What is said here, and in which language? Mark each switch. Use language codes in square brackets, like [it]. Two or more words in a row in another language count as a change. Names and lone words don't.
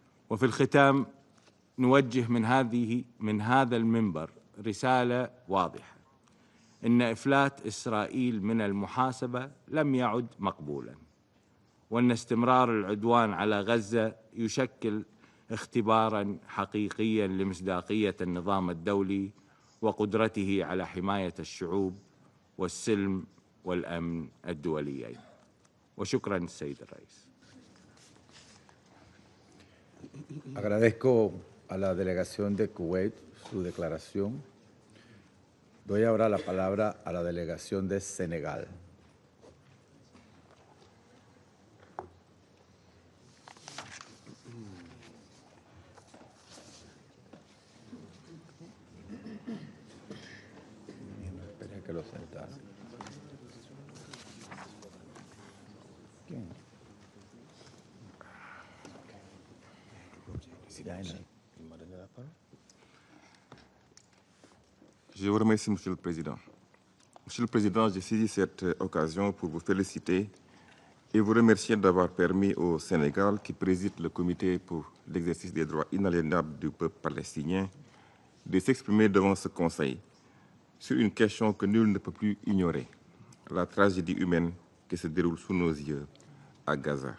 [ar] وفي الختام نوجه من هذا المنبر رسالة واضحة: إن إفلات إسرائيل من المحاسبة لم يعد مقبولاً، وأن استمرار العدوان على غزة يشكل اختباراً حقيقياً لمصداقية النظام الدولي وقدرته على حماية الشعوب والسلم والأمن الدوليين. وشكراً السيد الرئيس. [es] Agradezco a la delegación de Kuwait su declaración. Doy ahora la palabra a la delegación de Senegal. Espera que lo sentaran. ¿Quién? [fr] Je vous remercie, Monsieur le Président. Monsieur le Président, j'ai saisi cette occasion pour vous féliciter et vous remercier d'avoir permis au Sénégal, qui préside le Comité pour l'exercice des droits inaliénables du peuple palestinien, de s'exprimer devant ce Conseil sur une question que nul ne peut plus ignorer, la tragédie humaine qui se déroule sous nos yeux à Gaza.